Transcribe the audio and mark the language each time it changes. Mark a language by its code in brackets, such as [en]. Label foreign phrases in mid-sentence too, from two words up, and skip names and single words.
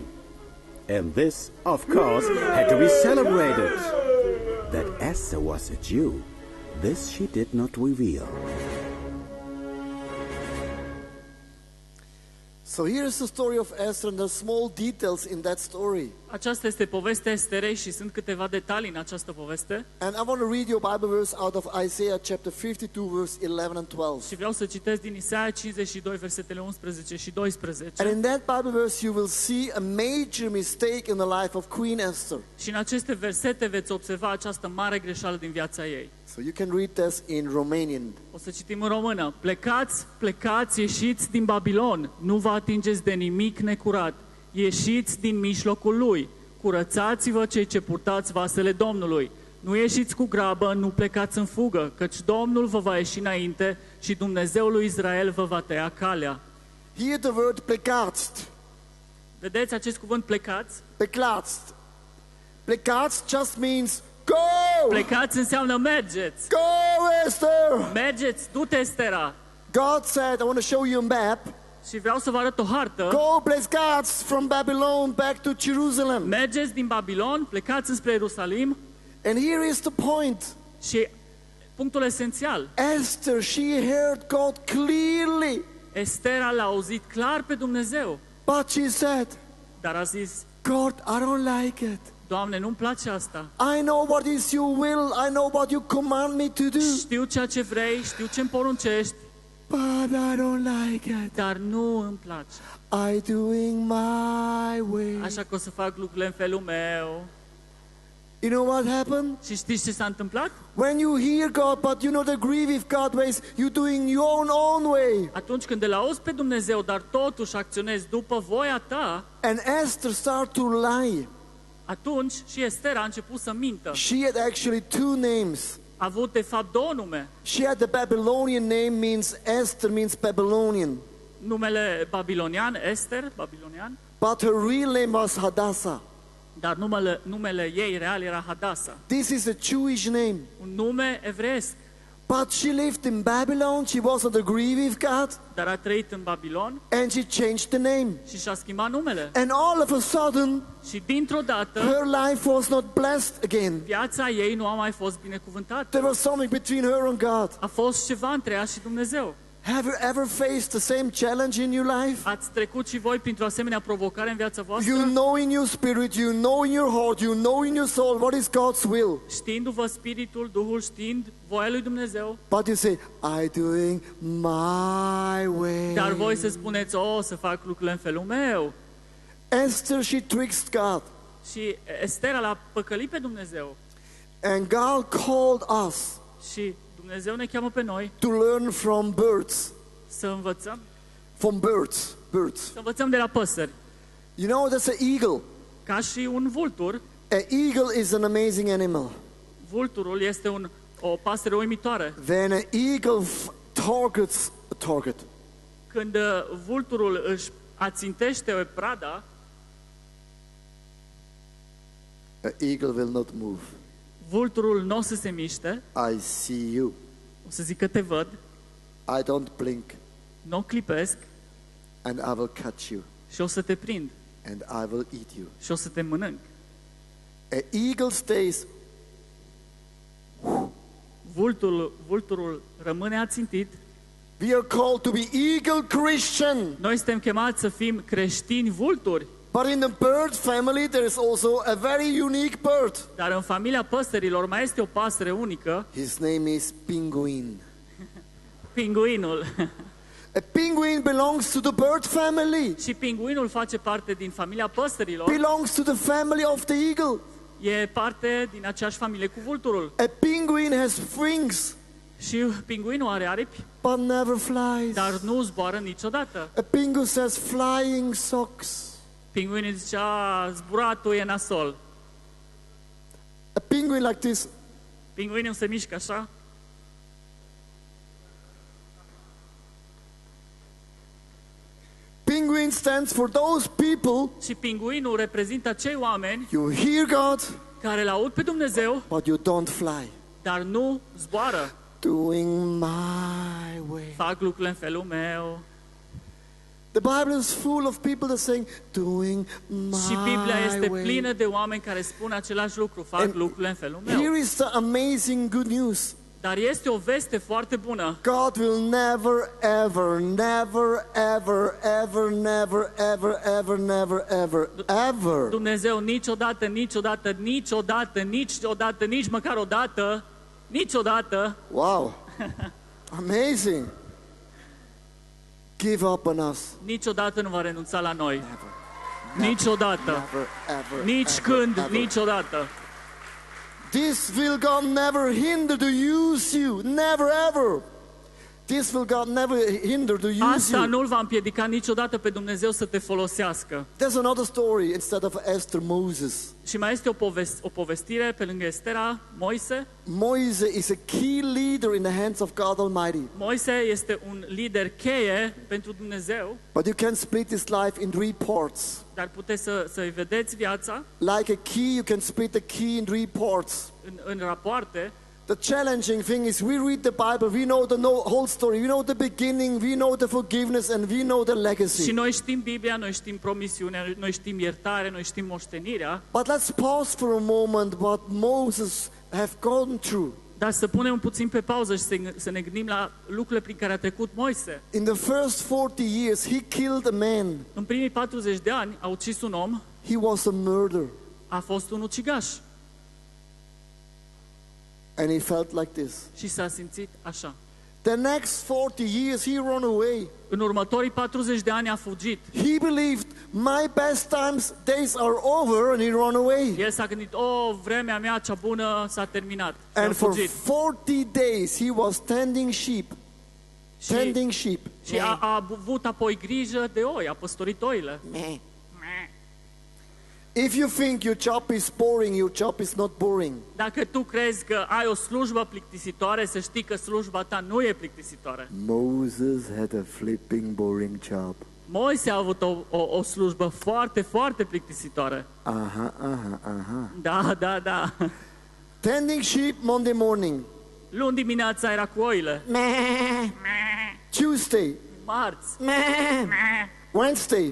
[en] And this, of course, had to be celebrated. That Esther was a Jew, this she did not reveal. So here is the story of Esther, and there's small details in that story. [ro] Aceasta este povestea Esterei și sunt câteva detalii în această poveste. [en] And I want to read you a Bible verse out of Isaiah chapter 52, verse 11 and 12. [ro] Și vreau să citesc din Isaia 52, versetele 11 și 12. [en] And in that Bible verse you will see a major mistake in the life of Queen Esther. [ro] Și în aceste versete veți observa această mare greșeală din viața ei. [en] So you can read this in Romanian. [ro] O să citim în română. Plecați, plecați, ieșiți din Babilon, nu vă atingeți de nimic necurat. Ieșiți din mijlocul lui, curățați-vă cei ce purtați vasele Domnului. Nu ieșiți cu grabă, nu plecați în fugă, căci Domnul vă va ieși înainte și Dumnezeul lui Israel vă va tăia calea. [en] Here the word plecați. [ro] Vedeți acest cuvânt plecați? [en] Plecați. Plecați just means go! [ro] Plecați înseamnă mergeți. [en] Go, Esther! [ro] Mergeți, du-te, Estera. [en] God said, I want to show you a map. [ro] Și vreau să vă arăt o hartă. [en] Go, plecați from Babylon back to Jerusalem. [ro] Mergeți din Babilon, plecați înspre Ierusalim. [en] And here is the point. [ro] Și punctul esențial. [en] Esther, she heard God clearly. [ro] Estera l-a auzit clar pe Dumnezeu. [en] But she said, [ro] Dar a zis, [en] God, I don't like it. [ro] Doamne, nu-mi place asta. [en] I know what is your will. I know what you command me to do. [ro] Știu ceea ce vrei, știu ce-mi poruncești, [en] But I don't like it. [ro] dar nu îmi place. [en] I doing my way. [ro] Așa că o să fac lucrurile în felul meu. [en] You know what happened? [ro] Și știți ce s-a întâmplat? [en] When you hear God, but you not agree with God ways, you're doing your own way. [ro] Atunci când îl auzi pe Dumnezeu, dar totuși acționezi după voia ta, [en] And Esther started to lie. [ro] atunci și Estera a început să mintă. [en] She had actually two names. [ro] A avut de fapt două nume. [en] She had the Babylonian name, means Esther means Babylonian. [ro] Numele babilonian, Ester, babilonian, [en] But her real name was Hadassah. [ro] dar numele ei real era Hadasa, [en] This is a Jewish name. [ro] un nume evreiesc. [en] But she lived in Babylon. She wasn't agree with God. [ro] Dar a trăit în Babilon [en] And she changed the name. [ro] și și-a schimbat numele. [en] And all of a sudden, [ro] Și dintr-o dată, [en] her life was not blessed again. [ro] viața ei nu a mai fost binecuvântată. [en] There was something between her and God. [ro] A fost ceva între ea și Dumnezeu. [en] Have you ever faced the same challenge in your life? [ro] Ați trecut și voi printr-o asemenea provocare în viața voastră? [en] You know in your spirit, you know in your heart, you know in your soul what is God's will. [ro] Știindu-vă spiritul, Duhul știind voia lui Dumnezeu, [en] But you say, I doing my way. [ro] dar voi să spuneți, să fac lucrurile în felul meu. [en] Esther, she tricked God. [ro] Și Estera l-a păcălit pe Dumnezeu. [en] And God called us [ro] Și Dumnezeu ne cheamă pe noi [en] to learn from birds. [ro] să învățăm, [en] From birds. Birds. [ro] să învățăm de la păsări. [en] You know, that's an eagle. [ro] Ca și un vultur, [en] An eagle is an amazing animal. [ro] vulturul este o pasăre uimitoare. [en] When an eagle targets a target, [ro] Când vulturul își ațintește o prada, [en] an eagle will not move. [ro] vulturul nu o să se miște, [en] I see you. [ro] o să zică te văd, [en] I don't blink, [ro] nu o clipesc [en] and I will catch you, [ro] și o să te prind [en] and I will eat you. [ro] și o să te mănânc. [en] An eagle stays. [ro] Vulturul rămâne ațintit. [en] We are called to be eagle Christian. [ro] Noi suntem chemați să fim creștini vulturi. [en] But in the bird family, there is also a very unique bird. [ro] Dar în familia păsărilor mai este o pasăre unică, [en] His name is penguin. [ro] pinguinul. [en] A penguin belongs to the bird family. [ro] Și pinguinul face parte din familia păsărilor. [en] Belongs to the family of the eagle. [ro] E parte din aceeași familie cu vulturul. [en] A penguin has wings, [ro] Și pinguinul are aripi, [en] but never flies. [ro] dar nu zboară niciodată. [en] A penguin says flying socks. [ro] Pinguinul zicea, zburatul e nasol. [en] A penguin like this. [ro] Pinguinul se mișcă așa. [en] Penguin stands for those people [ro] Și pinguinul reprezintă acei oameni [en] you hear God, [ro] care îl aud pe Dumnezeu, [en] but you don't fly. [ro] dar nu zboară. [en] Doing my way. [ro] Fac lucrurile în felul meu. [en] The Bible is full of people that are saying, doing [ro] Și Biblia este [en] my [ro] plină [en] way. [ro] de oameni care spun același lucru, fac [en] And [ro] lucrurile în felul meu. [en] Here is the amazing good news. [ro] Dar este o veste foarte bună. [en] God will never, ever, never, ever, ever, never, ever, ever, never, ever, ever. [ro] Dumnezeu niciodată, niciodată, niciodată, niciodată, nici măcar o dată, niciodată, [en] Wow. Amazing. Give up on us. [ro] niciodată nu va renunța la noi. Niciodată. [en] Never, ever, [ro] Nici [en] ever, [ro] când, [en] ever. [ro] niciodată. [en] This will God never hinder to use you. Never, ever. This will God never hinder to use [ro] Asta [en] you. [ro] nu-L va împiedica niciodată pe Dumnezeu să te folosească. [en] There's another story instead of Esther, Moses. [ro] Și mai este o povestire pe lângă Estera, Moise. [en] Moses is a key leader in the hands of God Almighty. [ro] Moise este un lider cheie pentru Dumnezeu, [en] But you can split this life in three parts. [ro] dar puteți să-i vedeți viața [en] Like a key, you can split the key in three parts. [ro] în rapoarte. [en] The challenging thing is we read the Bible, we know the whole story, we know the beginning, we know the forgiveness, and we know the [ro] Și [en] legacy. [ro] noi știm Biblia, noi știm promisiunea, noi știm iertare, noi știm moștenirea, [en] But let's pause for a moment what Moses have gone through. [ro] dar să punem puțin pe pauză și să ne gândim la lucrurile prin care a trecut Moise. [en] In the first 40 years, he killed a man. [ro] În primii 40 de ani a ucis un om, [en] He was a murderer. [ro] a fost un ucigaș [en] And he felt like this. [ro] și s-a simțit așa. [en] The next 40 years, he ran away. [ro] În următorii 40 de ani a fugit. [en] He believed my best days are over, and he ran away. [ro] El s-a gândit, vremea mea cea bună s-a terminat. Și a [en] And for [ro] fugit. [en] 40 days, he was tending sheep. Tending sheep. [ro] Și a avut apoi grijă de oi, a păstorit oile. [en] If you think your job is boring, your job is not boring. [ro] Dacă tu crezi că ai o slujbă plictisitoare, să știi că slujba ta nu e plictisitoare. [en] Moses had a flipping boring job. [ro] Moise a avut o slujbă foarte, foarte plictisitoare. Aha. Da. [en] Tending sheep Monday morning. [ro] Luni dimineața era cu oile. [en] Tuesday. [ro] Marți, [en] Wednesday.